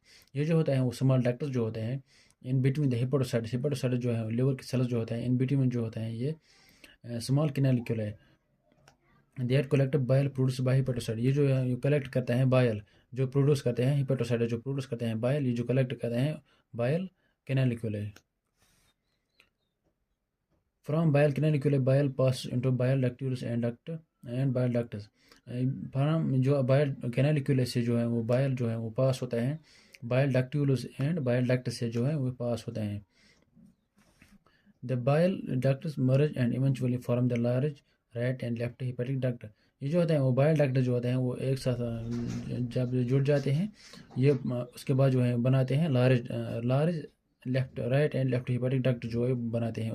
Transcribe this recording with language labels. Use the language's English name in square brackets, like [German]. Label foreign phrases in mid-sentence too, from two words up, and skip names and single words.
[Hindi] ये जो होता है वो [English] small ducts [Hindi] जो होते हैं [English] in between the hepatocytes [Hindi] जो है लिवर के सेल्स जो होते हैं [English] in between [Hindi] जो होते हैं ये [English] small canaliculi that collect bile produce by hepatocyte. [Hindi] ये जो है ये कलेक्ट करते हैं बाइल जो प्रोड्यूस करते हैं हेपाटोसाइट जो प्रोड्यूस करते हैं बाइल, ये जो कलेक्ट करते हैं [English] bile canaliculi. From bile canaliculi, bile passes into bile ductus and bile ductus। [Hindi] फ्रॉम जो [English] bile canaliculus [Hindi] से जो है वो बाइल जो है वो पास होता है [English] bile ductulus and bile duct [Hindi] से जो है वो पास होता है। [English] The bile ducts merge and eventually form the large right and left hepatic duct. [Hindi] ये जो होते हैं वो [English] bile duct [Hindi] जो होते हैं वो एक साथ जब जुड़ जाते हैं ये उसके बाद जो है बनाते हैं [English] large left right and left hepatic duct [Hindi] जो है बनाते हैं।